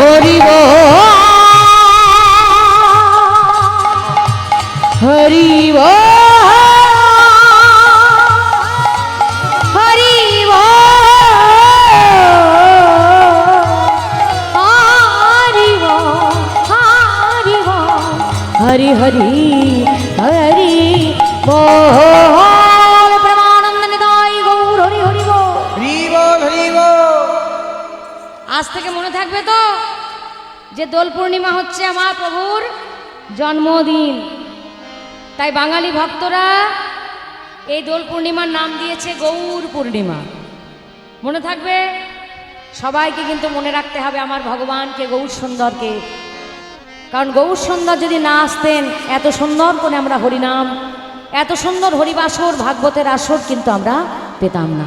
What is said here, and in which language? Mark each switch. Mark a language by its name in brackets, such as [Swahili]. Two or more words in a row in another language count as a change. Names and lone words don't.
[Bangla] হরি বোল হরি বোল হরি বোল হরি বোল হরি হরি হরি বোল। পরমানন্দ নিতাই গৌর হরি হরি বোল। হরি বোল হরি বোল। আজ থেকে মনে থাকবে তো যে দোল পূর্ণিমা হচ্ছে আমার প্রভুর জন্মদিন, তাই বাঙালি ভক্তরা এই দোল পূর্ণিমার নাম দিয়েছে গৌর পূর্ণিমা। মনে থাকবে, সবাইকে কিন্তু মনে রাখতে হবে আমার ভগবানকে, গৌর সুন্দরকে, কারণ গৌর সুন্দর যদি না আসতেন এত সুন্দর করে আমরা হরিনাম, এত সুন্দর হরিবাসর ভাগবতের আসর কিন্তু আমরা পেতাম না।